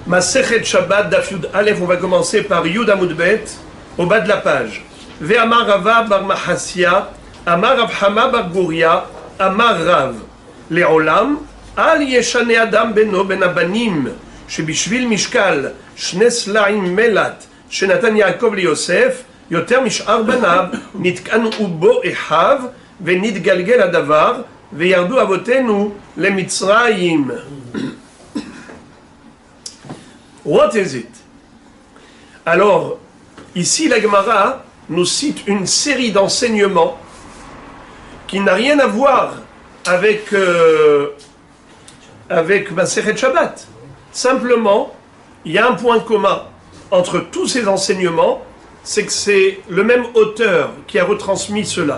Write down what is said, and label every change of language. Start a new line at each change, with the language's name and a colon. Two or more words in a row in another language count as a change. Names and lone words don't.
Hebrew: מסכת שבת דף יוד אלף,
French: on va commencer par
Hebrew: יוד עמוד ב,
French: au bas de la page.
Hebrew: ואמר רבא בר מחסיא, אמר רב חמא בר גוריא, אמר רב. לעולם, אל ישנה אדם בנו בין הבנים, שבשביל משקל, שני סלעים מילת, שנתן יעקב ליוסף, יותר משאר בניו, נתקנאו בו אחיו, ונתגלגל הדבר, וירדו אבותינו למצרים.
English: What is it?
French: Alors, ici, la Gemara nous cite une série d'enseignements qui n'a rien à voir avec Masechet Shabbat. Simplement, il y a un point commun entre tous ces enseignements, c'est que c'est le même auteur qui a retransmis cela.